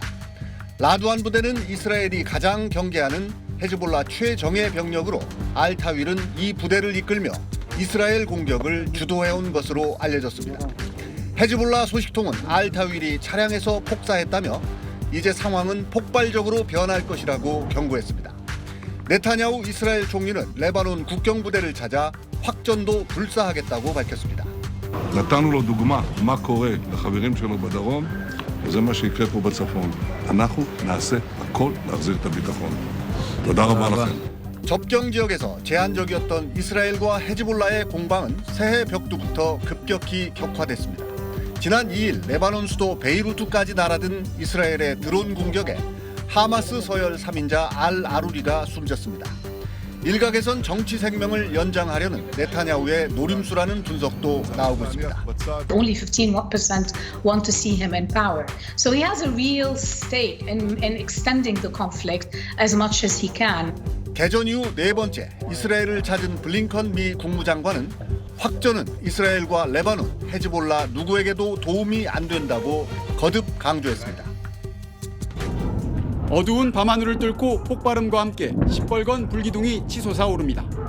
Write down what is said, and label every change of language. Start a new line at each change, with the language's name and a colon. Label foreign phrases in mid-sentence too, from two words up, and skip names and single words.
Korean: 라두안 부대는 이스라엘이 가장 경계하는 헤즈볼라 최정예 병력으로 알 타윌은 이 부대를 이끌며 이스라엘 공격을 주도해온 것으로 알려졌습니다. 헤즈볼라 소식통은 알 타윌이 차량에서 폭사했다며 이제 상황은 폭발적으로 변할 것이라고 경고했습니다. 네타냐후 이스라엘 총리는 레바논 국경부대를 찾아 확전도 불사하겠다고 밝혔습니다.
Hebrew: נתנו לו דוגמה מה קורה לחברים שלו בדרום, וזה מה שיקרה פה בצפון. אנחנו נעשה הכל להחזיר את הביטחון. תודה רבה לכם.
Korean: 접경 지역에서 제한적이었던 이스라엘과 헤즈볼라의 공방은 새해 벽두부터 급격히 격화됐습니다. 지난 2일 레바논 수도 베이루트까지 날아든 이스라엘의 드론 공격에 하마스 서열 3인자 알 아루리가 숨졌습니다. 일각에선 정치 생명을 연장하려는 네타냐후의 노림수라는 분석도 나오고 있습니다.
English: Only 15% want to see him in power. So he has a real stake in extending the conflict as much as he can.
Korean: 개전 이후 네 번째 이스라엘을 찾은 블링컨 미 국무장관은 확전은 이스라엘과 레바논, 헤즈볼라 누구에게도 도움이 안 된다고 거듭 강조했습니다. 어두운 밤하늘을 뚫고 폭발음과 함께 시뻘건 불기둥이 치솟아 오릅니다.